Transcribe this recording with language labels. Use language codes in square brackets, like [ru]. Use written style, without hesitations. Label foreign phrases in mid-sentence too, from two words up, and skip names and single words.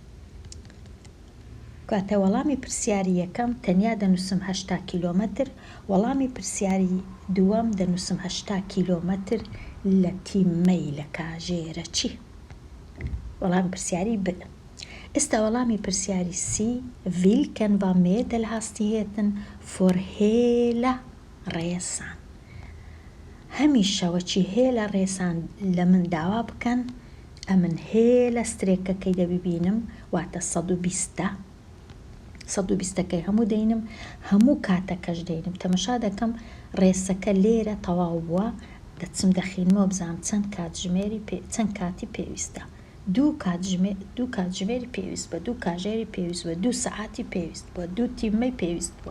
[ckb] کاتە وەڵامی پرسیاری یەکەم تەنیا دەنووسم 80 کیلۆمەتر، وەڵامی پرسیاری دووەم دەنووسم 80 کیلۆمەتر لە تیممەی لە کاژێرە چی؟ وەڵامی پرسیاری ب. ئێستا وەڵامی پرسیاری سی [sv] vilken var medelhastigheten för hela resan. [ckb] هەمیشە وەچی [sv] hela resan [ckb] لە من داوا بکەن، ئەمن هێلە سترێکەکەی دەبینم واتە 120ەکەی هەموو دەینم، هەموو کاتەکەش دەینم، تەمەشا دەکەم ڕێسەکە لێرە تەواو بووە، دەچم دەخینمەوە بزانم چەند کاتی پێویستە، دوو کاتژمێری پێویست بە، دوو کاژێری پێویست بە، دوو سەعاتی پێویست بە، دوو تیممەی پێویست بووە.